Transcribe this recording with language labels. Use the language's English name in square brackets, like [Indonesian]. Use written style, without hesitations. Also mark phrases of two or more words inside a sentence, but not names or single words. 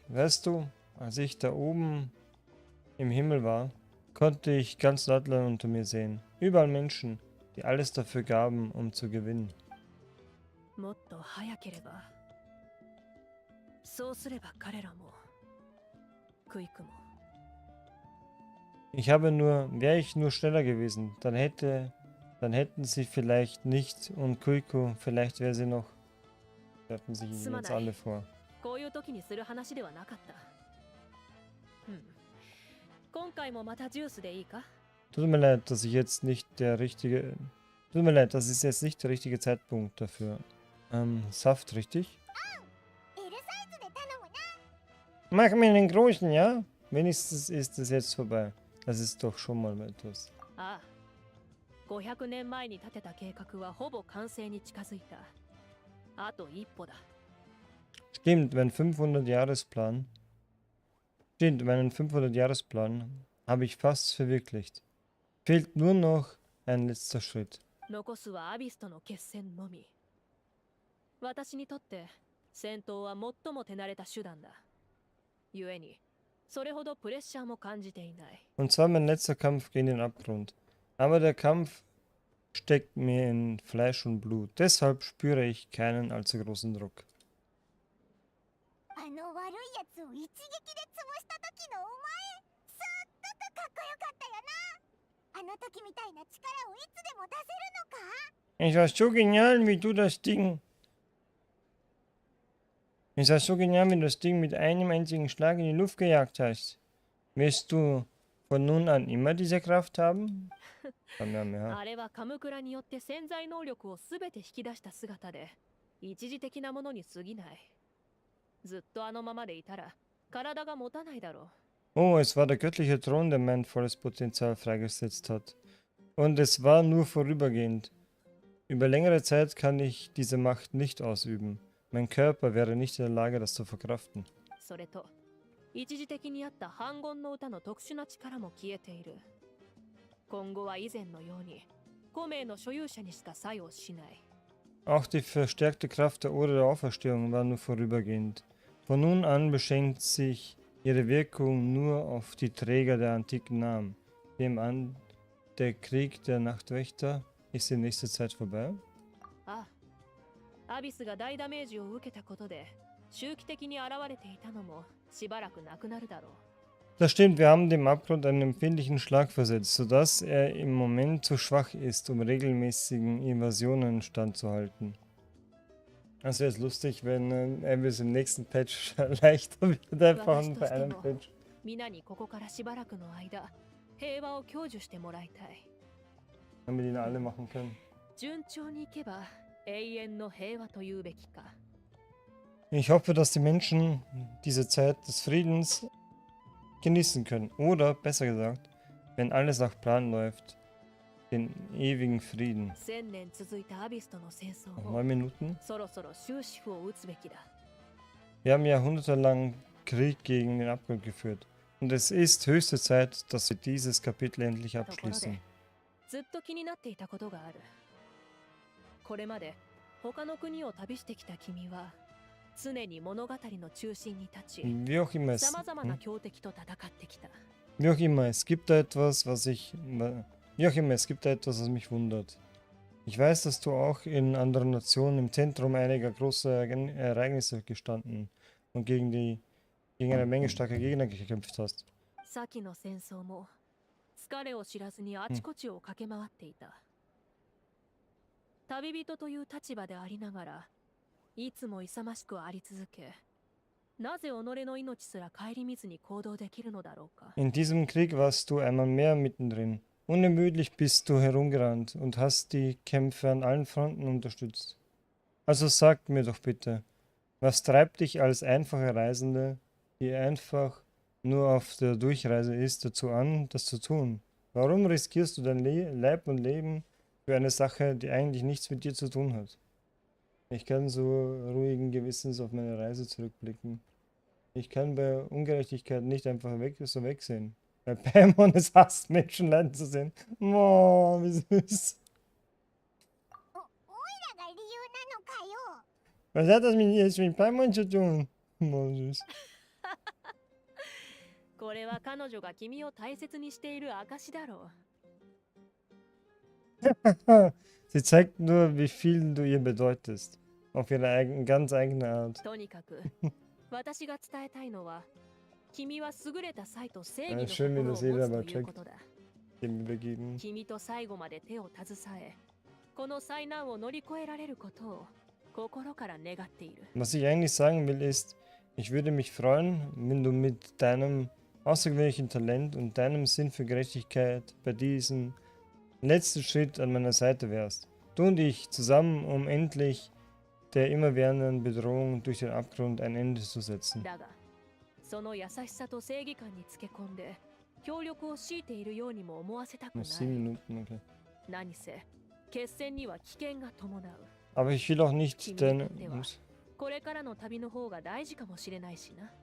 [German] Weißt du, als ich da oben im Himmel war, konnte ich ganz Deutschland unter mir sehen. Überall Menschen, die alles dafür gaben, um zu gewinnen. [Japanese] もっと早ければ、そうすれば彼らも、クイクも、 [German] Wäre ich nur schneller gewesen, dann hätten sie vielleicht nicht und Kuiko, vielleicht wäre sie noch. Werfen sich ihnen jetzt alle vor. [Japanese] こういう時にする話ではなかった。今回もまたジュースでいいか？ [German] Tut mir leid, das ist jetzt nicht der richtige Zeitpunkt dafür. Saft, richtig? [Japanese] L サイズで頼むな。 [German] Mach mir einen großen, ja? Wenigstens ist es jetzt vorbei. Das ist doch schon mal etwas. [Japanese] ああ、500年前に立てた計画はほぼ完成に近づいた。あと一歩だ。 [German] Stimmt, meinen 500-Jahresplan habe ich fast verwirklicht. Fehlt nur noch ein letzter Schritt. [Japanese] 残すはアビスとの決戦のみ。私にとって戦闘は最も手慣れた手段だ。故に、それほどプレッシャーも感じていない。 [German] Und zwar mein letzter Kampf gegen den Abgrund. Aber der Kampf steckt mir in Fleisch und Blut. Deshalb spüre ich keinen allzu großen Druck. [Japanese] あの悪いやつを一撃で潰した時のお前、すっごくかっこよかったよな。あの時みたいな力をいつでも出せるのか？ [German] Es war so genial, wie du das Ding. Es war so genial, wie du das Ding mit einem einzigen Schlag in die Luft gejagt hast. Wirst du von nun an immer diese Kraft haben? Ja. [Japanese] あれはカムクラによって潜在能力をすべて引き出した姿で、一時的なものに過ぎない。ずっとあのままでいたら、体が持たないだろう。 [German] Oh, es war der göttliche Thron, der mein volles Potenzial freigesetzt hat. Und es war nur vorübergehend. Über längere Zeit kann ich diese Macht nicht ausüben. Mein Körper wäre nicht in der Lage, das zu verkraften. [Japanese] それと、一時的にあった反言の歌の特殊な力も消えている。今後は以前のように、5名の所有者にしか作用しない。 [German] Auch die verstärkte Kraft der Ode der Auferstehung war nur vorübergehend. Von nun an beschränkt sich ihre Wirkung nur auf die Träger der antiken Namen. Nehmen an, der Krieg der Nachtwächter ist in nächster Zeit vorbei. [Japanese] ああ、アビスが大ダメージを受けたことで、周期的に現れていたのもしばらくなくなるだろう。 [German] Das stimmt, wir haben dem Abgrund einen empfindlichen Schlag versetzt, sodass er im Moment zu schwach ist, um regelmäßigen Invasionen standzuhalten. Also wäre es lustig, wenn Elvis im nächsten Patch leichter wird, einfach bei einem Patch. [Japanese] 皆にここからしばらくの間平和を享受してもらいたい。 [German] Damit ihn alle machen können. [Japanese] 順調にいけば永遠の平和というべきか。 [German] Ich hoffe, dass die Menschen diese Zeit des Friedens genießen können. Oder, besser gesagt, wenn alles nach Plan läuft, den ewigen Frieden. [Japanese] 1000 年続いたアビスとの戦争 [German] Noch [Japanese] を [German] 9 Minuten. [Japanese] そろそろ終止符を打つべきだ。 [German] Wir haben jahrhundertelang Krieg gegen den Abgrund geführt. Und es ist höchste Zeit, dass wir dieses Kapitel endlich [Japanese] ところで [German] abschließen. [Japanese] ずっと気になっていたことがある。これまで他の国を旅してきた君は常に物語の中心に立ち、 [German] Wie auch immer es, [Japanese] 様々な強敵と戦ってきた。 [German] wie auch immer, es gibt da etwas, wie auch immer, es gibt da etwas, was mich wundert. Ich weiß, dass du auch in anderen Nationen im Zentrum einiger großer Ereignisse gestanden und gegen eine Menge starker Gegner gekämpft hast. [Japanese] 先の戦争も疲れを知らずにあちこちを駆け回っていた。旅人という立場でありながら、いつも勇ましくあり続け、なぜ己の命すら顧みずに行動できるのだろうか。 [German] In diesem Krieg warst du einmal mehr mittendrin. Unermüdlich bist du herumgerannt und hast die Kämpfe an allen Fronten unterstützt. Also sag mir doch bitte, was treibt dich als einfache Reisende, die einfach nur auf der Durchreise ist, dazu an, das zu tun? Warum riskierst du dein Leib und Leben für eine Sache, die eigentlich nichts mit dir zu tun hat? Ich kann so ruhigen Gewissens auf meine Reise zurückblicken. Ich kann bei Ungerechtigkeit nicht einfach wegsehen. Weil Paimon es hasst, Menschen leiden zu sehen. Oh, wie süß. [Japanese] おいらが理由なのかよ。 [German] Was hat das jetzt mit Paimon zu tun? Oh, süß. [Japanese] これは彼女が君を大切にしている証だろう。 [German] Sie zeigt nur, wie viel du ihr bedeutest. Auf ihre ganz eigene Art. [Japanese] とにかく私が伝えたいのは、君は優れた才と正義の [German] schön, wie [Japanese] 心を [German] das [Japanese] 持 [German] jeder [Japanese] つ [German] aber [Japanese] という [German] checkt. [Japanese] ことだ。 [German] Dem übergeben. [Japanese] 君と最後まで手を携え、この災難を乗り越えられることを心から願っている。 [German] Was ich eigentlich sagen will ist, ich würde mich freuen, wenn du mit deinem außergewöhnlichen Talent und deinem Sinn für Gerechtigkeit bei diesem letzten Schritt an meiner Seite wärst. Du und ich zusammen, um endlich der immerwährenden Bedrohung durch den Abgrund ein Ende zu setzen. [Japanese] だが、その優しさと正義感につけ込んで、協力を強いているようにも思わせたくな [German] Noch [Japanese] い。 [German] 7 Minuten, okay. [Japanese] 何せ、決戦には危険が伴う。 [German] Aber ich will auch nicht [Japanese] 君に [German] deine, [Japanese] とってはこれからの旅の方が大事かもしれないしな。